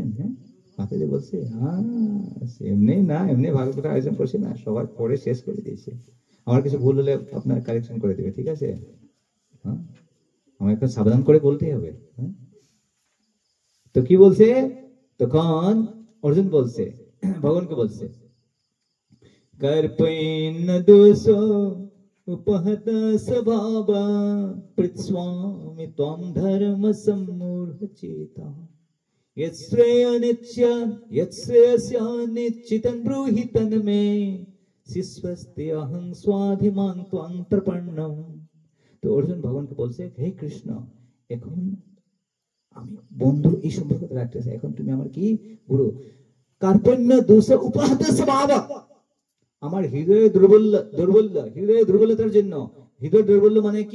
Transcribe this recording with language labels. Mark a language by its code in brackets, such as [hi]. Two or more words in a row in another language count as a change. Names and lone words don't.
[bn] হ্যাঁ, মাতাজি বলছে হ্যাঁ, এমনি না, এমনি ভাগবত আয়োজন করছে না, সবাই পড়ে শেষ করে দিয়েছে। আমার কিছু ভুল হলে আপনার কারেকশন করে দেবে, ঠিক আছে? হ্যাঁ, আমাকে একটু সাবধান করে বলতেই হবে। হ্যাঁ, তো কি বলছে? তখন অর্জুন বলছে, ভগবানকে বলছে, [sa] कर्पयेन्न दोषो उपहत स्वभावा पृथ्वामि त्वं धर्म सम्मूढचेता यच्छ्रेयस्यानिश्चितं ब्रूहि तन्मे शिष्वस्तेऽहं स्वाधिमां त्वां प्रपन्नम्। [bn] তো অর্জুন ভগবানকে বলছে, হে কৃষ্ণ, এখন আমি বন্ধু এই সম্পর্কটা রাখতেছি, এখন তুমি আমার কি গুরু। [sa] কার্পণ্য দোষ উপহত স্বভাবা, [bn] আমার হৃদয়ে দুর্বলতার জন্য, হৃদয় দুর্বল মানে কি?